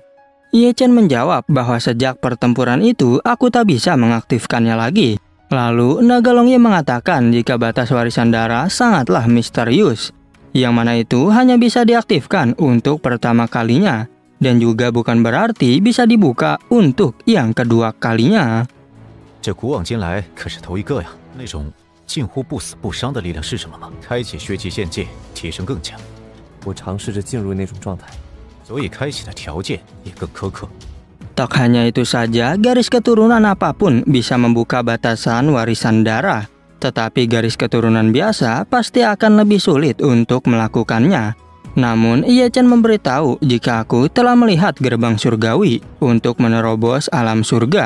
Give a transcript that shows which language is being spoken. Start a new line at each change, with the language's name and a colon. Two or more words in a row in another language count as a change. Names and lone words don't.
Indonesian: Ye Chen menjawab bahwa sejak pertempuran itu, aku tak bisa mengaktifkannya lagi. Lalu, Naga Longye mengatakan jika batas warisan darah sangatlah misterius, yang mana itu hanya bisa diaktifkan untuk pertama kalinya, dan juga bukan berarti bisa dibuka untuk yang kedua kalinya.
Chinese: 这古往今来可是头一个呀！那种近乎不死不伤的力量是什么吗？开启血气限界，提升更强。我尝试着进入那种状态，所以开启的条件也更苛刻。
Indonesian: Tak hanya itu saja, garis keturunan apapun bisa membuka batasan warisan darah. Tetapi garis keturunan biasa pasti akan lebih sulit untuk melakukannya. Namun, Ye Chen memberitahu jika aku telah melihat gerbang surgawi untuk menerobos alam surga.